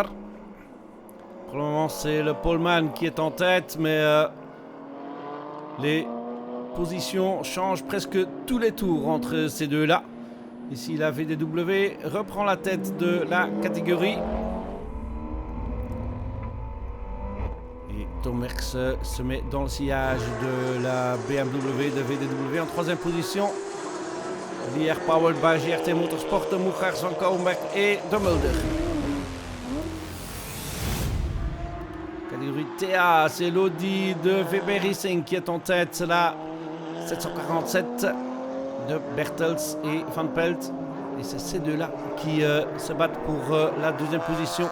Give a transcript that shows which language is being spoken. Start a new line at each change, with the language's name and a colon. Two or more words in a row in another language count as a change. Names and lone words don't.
French: Pour le moment, c'est le poleman qui est en tête, mais les positions changent presque tous les tours entre ces deux-là. Ici, la VDW reprend la tête de la catégorie. Tom Werks se met dans le sillage de la BMW de VDW en troisième position. Die
English: powered by
French: GRT Motorsport, de Moegaars van Kouwenberg et de Mulder. Catégorie TA, c'est l'Audi de VP Racing qui est en tête. C'est la 747 de Bertels et Van Pelt. Et c'est ces deux-là qui se battent pour la deuxième position.